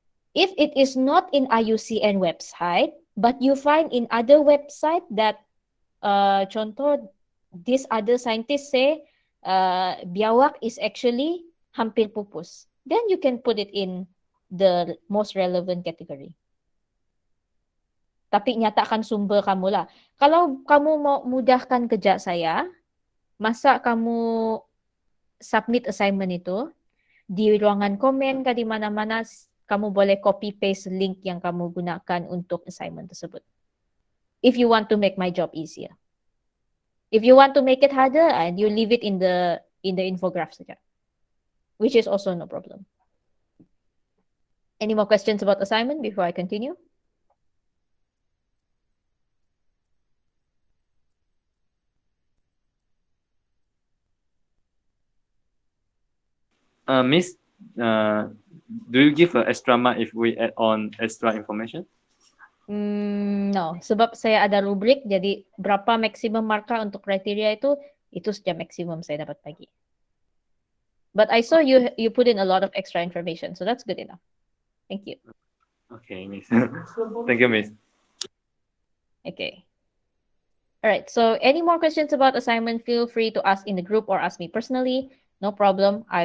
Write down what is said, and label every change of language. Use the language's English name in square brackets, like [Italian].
[English] If it is not in IUCN website, but you find in other website that contoh this other scientist say biawak is actually [Malay] hampir pupus, [English] then you can put it in the most relevant category. [Malay] Tapi nyatakan sumber kamu lah. Kalau kamu mau mudahkan kerja saya, masa kamu submit assignment itu, di ruangan komen ke di mana-mana, kamu boleh copy paste link yang kamu gunakan untuk assignment tersebut. [English] If you want to make my job easier. If you want to make it harder, and you leave it in the infograph saja. Which is also no problem. Any more questions about assignment before I continue? Miss, do you give an extra mark if we add on extra information? [Malay] No, sebab saya ada rubrik, jadi berapa maksimum marka untuk kriteria itu sudah maksimum saya dapat bagi. [English] But I saw you put in a lot of extra information, so that's good enough. Thank you. Okay, Miss. Thank you, Miss. Okay. All right. So any more questions about assignment, feel free to ask in the group or ask me personally. No problem.